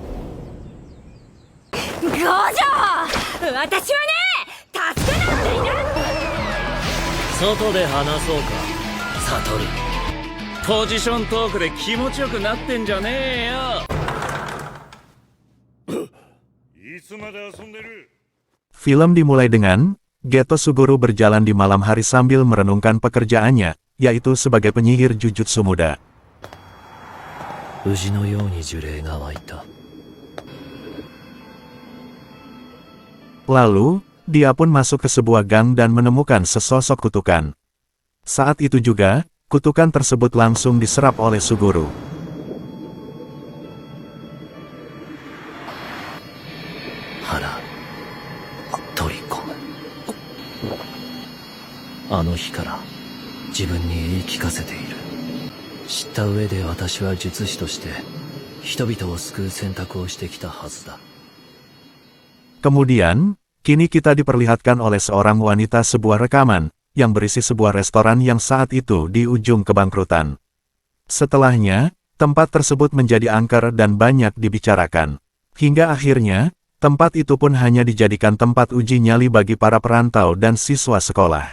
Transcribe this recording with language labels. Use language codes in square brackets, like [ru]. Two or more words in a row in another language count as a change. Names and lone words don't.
[ja] 五条、私はね、助けなんていない。外で話そうか、悟り。ポジショントークで気持ちよくなってんじゃねえよ。いつまで遊んでる? [id] Film dimulai dengan Geto Suguru berjalan di malam hari sambil merenungkan pekerjaannya, yaitu sebagai penyihir Jujutsu muda. [ja] 宇治のように呪霊が湧いた。 [id] Lalu, dia pun masuk ke sebuah gang dan menemukan sesosok kutukan. Saat itu juga, kutukan tersebut langsung diserap oleh Suguru. [ja] はら、取り込む. あの日から自分に言い聞かせている。知った上で私は術師として人々を救う選択をしてきたはずだ。 [id] Kemudian, kini kita diperlihatkan oleh seorang wanita sebuah rekaman, yang berisi sebuah restoran yang saat itu di ujung kebangkrutan. Setelahnya, tempat tersebut menjadi angker dan banyak dibicarakan. Hingga akhirnya, tempat itu pun hanya dijadikan tempat uji nyali bagi para perantau dan siswa sekolah.